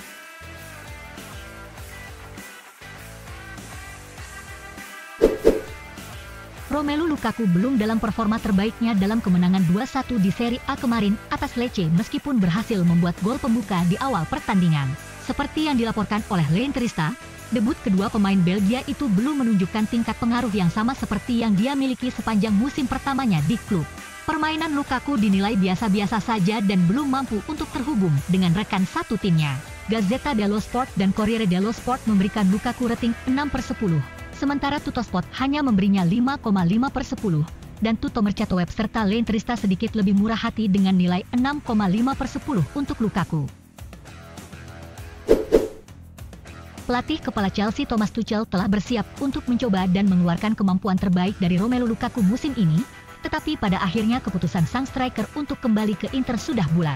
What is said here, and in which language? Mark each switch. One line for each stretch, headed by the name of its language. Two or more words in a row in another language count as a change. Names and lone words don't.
Indonesian: Romelu Lukaku belum dalam performa terbaiknya dalam kemenangan 2-1 di Serie A kemarin atas Lecce meskipun berhasil membuat gol pembuka di awal pertandingan. Seperti yang dilaporkan oleh L'Interista, debut kedua pemain Belgia itu belum menunjukkan tingkat pengaruh yang sama seperti yang dia miliki sepanjang musim pertamanya di klub. Permainan Lukaku dinilai biasa-biasa saja dan belum mampu untuk terhubung dengan rekan satu timnya. Gazzetta dello Sport dan Corriere dello Sport memberikan Lukaku rating 6/10, sementara Tuttosport hanya memberinya 5,5/10, dan Tutto Mercato Web serta L'Interista sedikit lebih murah hati dengan nilai 6,5/10 untuk Lukaku. Pelatih kepala Chelsea Thomas Tuchel telah bersiap untuk mencoba dan mengeluarkan kemampuan terbaik dari Romelu Lukaku musim ini, tetapi pada akhirnya keputusan sang striker untuk kembali ke Inter sudah bulat.